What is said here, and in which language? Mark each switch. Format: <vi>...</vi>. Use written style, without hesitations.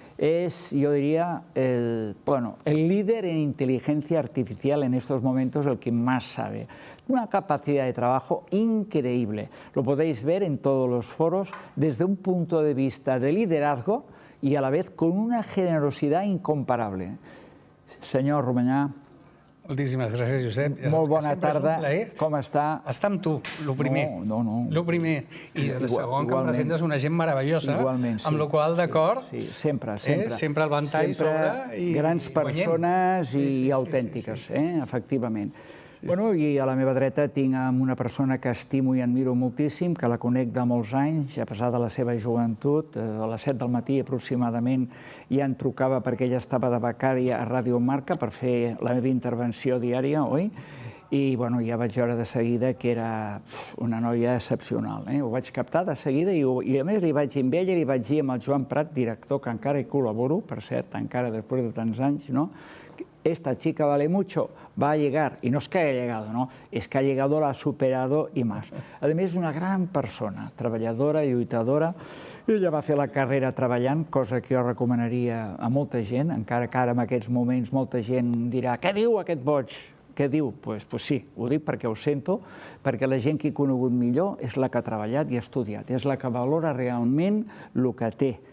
<es>es, yo diría, el líder en inteligencia artificial en estos momentos, el que más sabe. Una capacidad de trabajo increíble. Lo podéis ver en todos los foros desde un punto de vista de liderazgo y a la vez con una generosidad incomparable.</es> <ca>Senyor Romanyà, moltíssimes gràcies, Josep. molt bona tarda. Com està? Estar amb tu, el primer. No. El primer. I el segon, que em presentes una gent meravellosa, amb la qual, d'acord, sempre. Sempre el ventall sobre i grans persones i autèntiques, efectivament. I a la meva dreta tinc una persona que estimo i admiro moltíssim, que la conec de molts anys, a pesar de la seva joventut. A les 7 del matí aproximadament ja em trucava perquè ella estava de becària a Ràdio Marca per fer la meva intervenció diària, oi? I ja vaig veure de seguida que era una noia excepcional. Ho vaig captar de seguida i a més li vaig dir amb ella, li vaig dir amb el Joan Prat, director, que encara hi col·laboro, per cert, encara després de tants anys, no?</ca> <es>Esta chica vale mucho, va a llegar, y no es que haya llegado, no, es que ha llegado, la ha superado y más.</es> <ca>Además, és una gran persona, treballadora, lluitadora. Ella va fer la carrera treballant, cosa que jo recomanaria a molta gent, encara que ara en aquests moments molta gent dirà «Què diu aquest boig?» Què diu? Doncs sí, ho dic perquè ho sento, perquè la gent que he conegut millor és la que ha treballat i ha estudiat, és la que valora realment el que té.</ca>